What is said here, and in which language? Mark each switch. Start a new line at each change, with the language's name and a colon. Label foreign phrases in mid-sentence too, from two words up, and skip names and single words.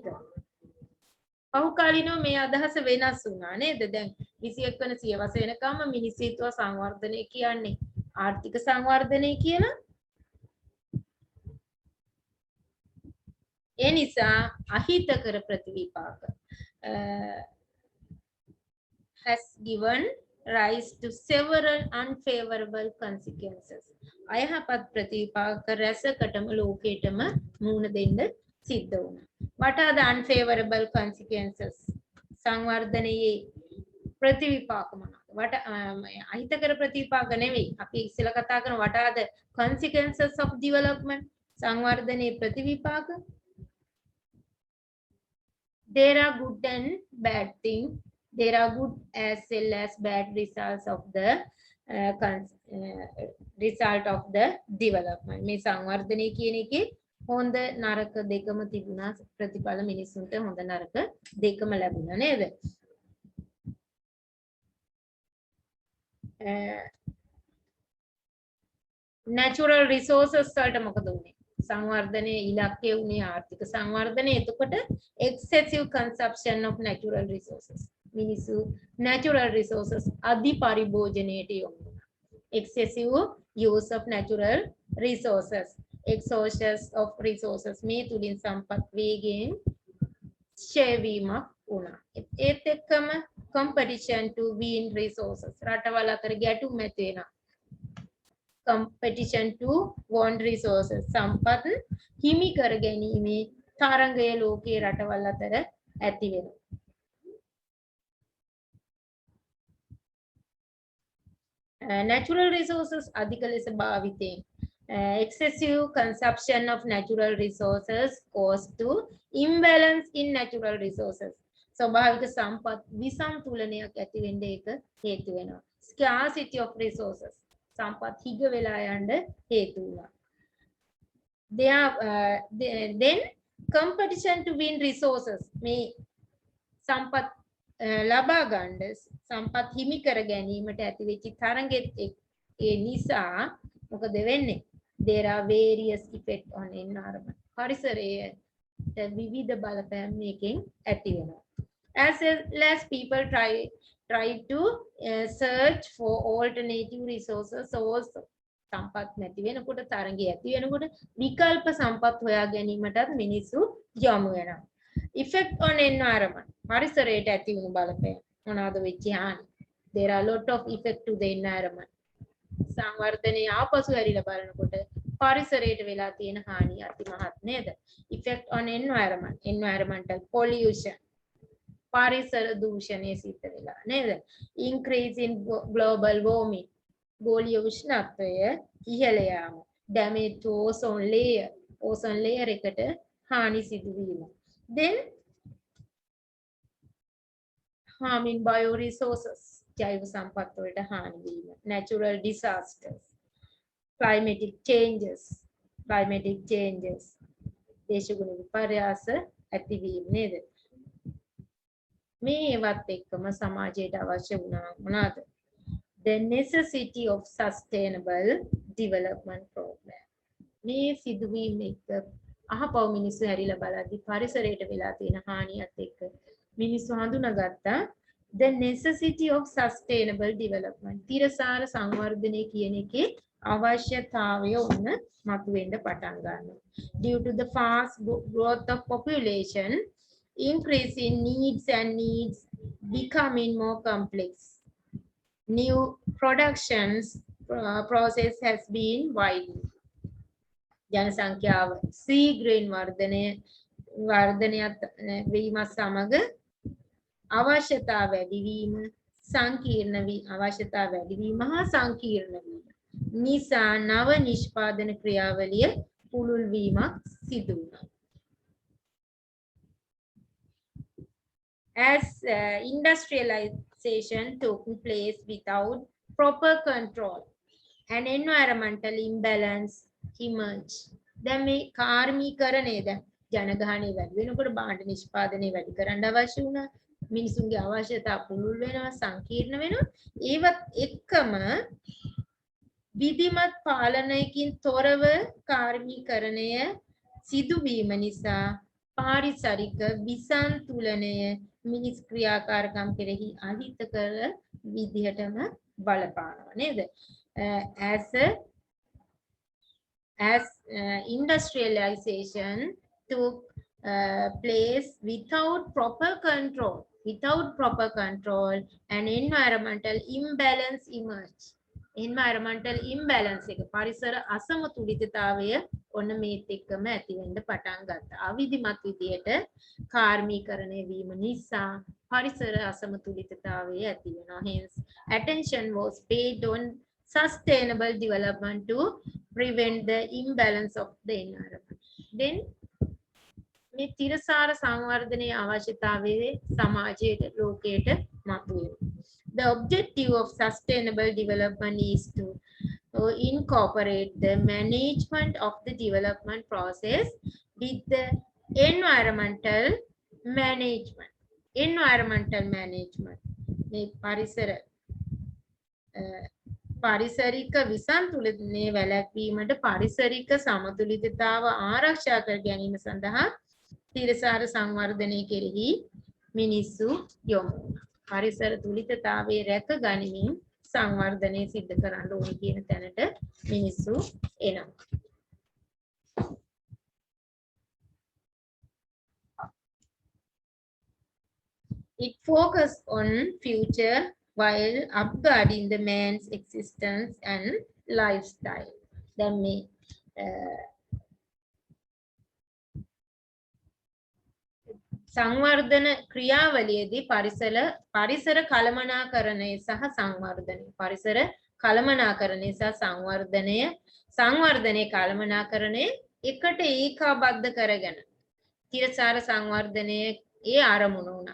Sinhala: පහුකාලීනව මේ අදහස වෙනස් වුණා නේද? දැන් 21 වන සියවස වෙනකම්ම මිනිස්සු හිතුවා සංවර්ධනය කියන්නේ ආර්ථික සංවර්ධනය කියලා. ඒ නිසා අහිතකර ප්‍රතිවිපාක
English: has given rise to several unfavorable consequences.
Sinhala: අයහපත් ප්‍රතිවිපාක රැසකටම ලෝකෙටම මුහුණ දෙන්න සිද්ධ වුණා.
English: What are the unfavorable consequences?
Sinhala: සංවර්ධනයේ ප්‍රතිවිපාක මොනවාද? අහිතකර ප්‍රතිවිපාක නෙවෙයි. අපි ඉස්සෙල්ලා කතා කරන
English: what are the consequences of development?
Sinhala: සංවර්ධනයේ ප්‍රතිවිපාක.
English: There are good and bad things. There are good as well as bad results of the result of the development.
Sinhala: මේ සංවර්ධනය කියන එකේ හොඳ නරක දෙකම තිබුණා. ප්‍රතිඵල මිනිසුන්ට හොඳ නරක දෙකම ලැබුණා නේද?
English: natural resources
Sinhala: වලට මොකද උනේ? සංවර්ධනයේ ඉලක්කය උනේ ආර්ථික සංවර්ධනය.
English: එතකොට excessive consumption of natural resources.
Sinhala: මිනිසු
English: natural resources
Sinhala: අධි පරිභෝජනයට යොමු වුණා.
English: excessive use of natural resources, exhaustion of resources.
Sinhala: මේ තුලින් සම්පත් වේගයෙන් ක්ෂය වීමක් වුණා. ඒත් එක්කම
English: competition to win resources.
Sinhala: රටවල් අතර ගැටුම් ඇති වෙනවා.
English: competition to want resources.
Sinhala: සම්පත් හිමි කර ගැනීමේ තරංගය ලෝකයේ රටවල් අතර ඇති වෙනවා.
English: natural resources
Sinhala: අධික ලෙස භාවිතයෙන්
English: excessive consumption of natural resources cause to imbalance in natural resources.
Sinhala: ස්වභාවික සම්පත් විසන්තුලනයක් ඇති වෙන්න ඒක හේතු වෙනවා.
English: scarcity of resources.
Sinhala: සම්පත් හිග වෙලා යන්න හේතු වුණා.
English: Then competition to win resources.
Sinhala: මේ සම්පත් ලබා ගන්න සම්පත් හිමි කර ගැනීමට ඇති වෙච්ච තරංගෙත් ඒ නිසා මොකද වෙන්නේ?
English: There are various effects on environment.
Sinhala: පරිසරයට විවිධ බලපෑම් මේකෙන් ඇති වෙනවා.
English: As well as people try to search for alternative resources also.
Sinhala: සම්පත් නැති වෙනකොට තරංගය ඇති වෙනකොට විකල්ප සම්පත් හොයා ගැනීමටත් මිනිස්සු යොමු වෙනවා.
English: effect on environment.
Sinhala: පරිසරයට ඇති වුණු බලපෑම මොනවාද වෙච්ච හානි?
English: There are a lot of effect to the environment.
Sinhala: සංවර්ධනයේ ආපසු හැරිලා බලනකොට පරිසරයට වෙලා තියෙන හානිය අතිමහත් නේද?
English: effect on environment. environmental pollution.
Sinhala: පරිසර දූෂණය සිද්ධ වෙලා නේද?
English: increase in global warming.
Sinhala: ගෝලීය උෂ්ණත්වය ඉහළ යාම.
English: damage to ozone layer. ozone layer
Sinhala: එකට හානි සිදු වීම.
English: then harming bioresources,
Sinhala: ජෛව සම්පත් වලට හානි වීම,
English: natural disasters, climatic changes,
Sinhala: දේශගුණ විපර්යාස ඇතිවීම නේද? මේ ඒවත් එක්කම සමාජයට අවශ්‍ය වුණා මොනවාද?
English: The necessity of sustainable development program.
Sinhala: මේ සිදුවීම් එක්ක අහපව මිනිස්සු හැරිලා බලද්දි පරිසරයට වෙලා තියෙන හානියත් එක්ක මිනිස්සු හඳුනාගත්තා
English: the necessity of sustainable development.
Sinhala: තිරසාර සංවර්ධනය කියන එකේ අවශ්‍යතාවය උන්න මතුවෙන්න පටන් ගන්නවා.
English: Due to the fast growth of population, increase in needs becoming more complex. New productions process has been widened.
Sinhala: ජනසංඛ්‍යාව ශීඝ්‍රයෙන් වර්ධනයත් වීමත් සමග අවශ්‍යතා වැඩිවීම හා සංකීර්ණ වීම නිසා නව නිෂ්පාදන ක්‍රියාවලිය පුළුල් වීමක් සිදු වුණා.
English: As industrialization took place without proper control, an environmental imbalance emerged.
Sinhala: දැන් මේ කාර්මීකරණය දැන් ජනගහනය වැඩි වෙනකොට භාණ්ඩ නිෂ්පාදනය වැඩි කරන්න අවශ්‍ය වුණා. මිනිසුන්ගේ අවශ්‍යතා පුළුල් වෙනවා, සංකීර්ණ වෙනවා. ඒවත් එක්කම විධිමත් පාලනයකින් තොරව කාර්මීකරණය සිදුවීම නිසා පාරිසරික විසන්තුලනය මිනිස් ක්‍රියාකාරකම් කෙරෙහි අහිතකර විදිහටම බලපානවා නේද?
English: As industrialization took place without proper control, an environmental imbalance emerged. Environmental imbalance
Sinhala: එක පරිසර අසමතුලිතතාවය ඔන්න මේත් එක්කම ඇති වෙන්න පටන් ගත්තා. අවිධිමත් විදියට කාර්මීකරණය වීම නිසා පරිසර අසමතුලිතතාවය ඇති වෙනවා.
English: Hence, attention was paid on sustainable development to prevent the imbalance of the environment.
Sinhala: Then මේ තිරසාර සංවර්ධනයේ අවශ්‍යතාවයේ සමාජයේ ලෝකයට මතුවේ.
English: The objective of sustainable development is to incorporate the management of the development process with the environmental management.
Sinhala: මේ පාරිසරික විසන්තුලනය වැළැක්වීමට පාරිසරික සමතුලිතතාව ආරක්ෂා කර ගැනීම සඳහා තිරසාර සංවර්ධනය කෙරෙහි මිනිස්සු යොමු වුණා. පරිසර තුලිතතාවයේ රැක ගනිමින් සංවර්ධනය සිද්ධ කරන්න ඕනේ කියන තැනට මිනිස්සු එනවා.
English: It focused on future while upguarding the man's existence and lifestyle.
Sinhala: දැන් මේ සංවර්ධන ක්‍රියාවලියේදී පරිසර කළමනාකරණය සහ සංවර්ධනයේ කළමනාකරණය එකට ඒකාබද්ධ කරගෙන තිරසාර සංවර්ධනයේ ඒ ආරමුණ උනා.